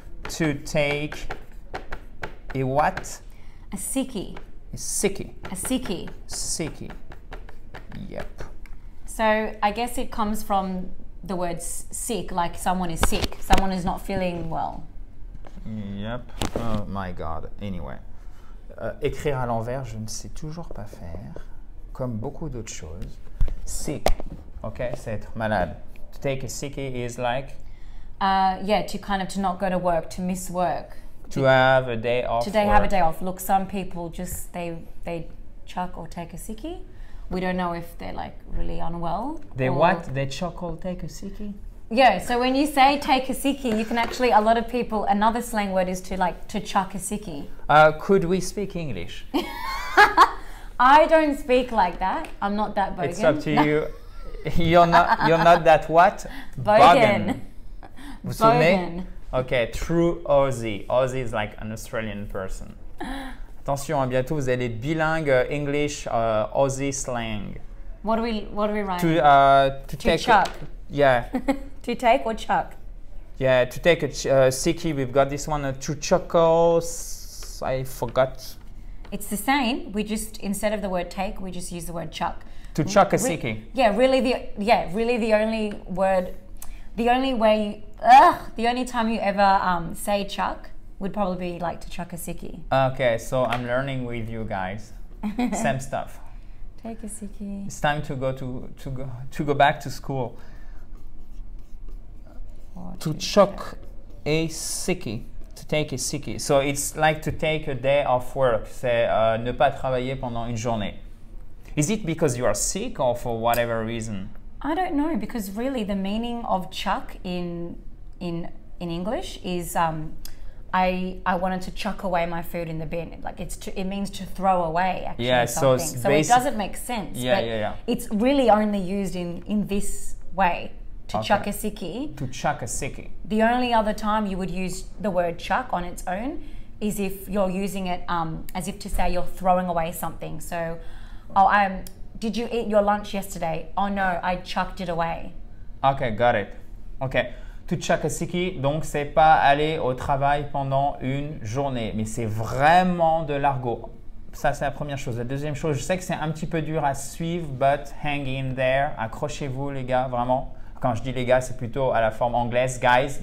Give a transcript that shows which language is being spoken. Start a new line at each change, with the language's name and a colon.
English: To take a what? A sickie. A sickie. A sickie. Sickie. Yep. So I guess it comes from the word sick, like someone is sick, someone is not feeling well. Yep. Oh my God. Anyway.
French: Écrire à l'envers, je ne sais toujours pas faire, comme beaucoup d'autres choses.
English: Sick. Okay,
French: c'est être malade.
English: To take a sickie is like? To not go to work, to miss work. To have a day off. Have a day off. Look, some people just they chuck or take a sickie. We don't know if they're like really unwell. They what? They chuck or take a sickie? Yeah, so when you say take a sickie, you can actually, a lot of people, another slang word is to chuck a sickie. Could we speak English? I don't speak like that. I'm not that bogan. It's up to you. You're not that what? Bogan.
French: Vous souvenez?
English: Okay, true Aussie. Aussie is like an Australian person.
French: Attention, hein, bientôt vous allez être bilingue English, Aussie slang.
English: What do we write? To take. chuck. Yeah, To take or chuck? yeah. To take a sickie, we've got this one. To chuckle. I forgot. It's the same. We just, instead of the word take, we just use the word chuck. To chuck a sickie. Really the only word, the only time you ever say chuck would probably be like to chuck a sickie. Okay, so I'm learning with you guys. Same stuff. Take a sickie. It's time to go back to school. Or To chuck a sickie. To take a sickie. So it's like to take a day off work.
French: C'est ne pas travailler pendant une journée.
English: Is it because you are sick or for whatever reason? I don't know, because really the meaning of chuck in English is I wanted to chuck away my food in the bin. Like it means to throw away actually. Yeah, so something. it's So it doesn't make sense. Yeah, but yeah. It's really only used in this way. To Okay. chuck a sickie. To chuck a sickie. The only other time you would use the word chuck on its own is if you're using it as if to say you're throwing away something. So, did you eat your lunch yesterday? Oh no, I chucked it away. Okay, got it. Okay.
French: To chuck a sickie, donc c'est pas aller au travail pendant une journée, mais c'est vraiment de l'argot. Ça, c'est la première chose. La deuxième chose, je sais que c'est un petit peu dur à suivre,
English: but hang in there.
French: Accrochez-vous, les gars, vraiment. Quand je dis les gars, c'est plutôt à la forme anglaise, guys.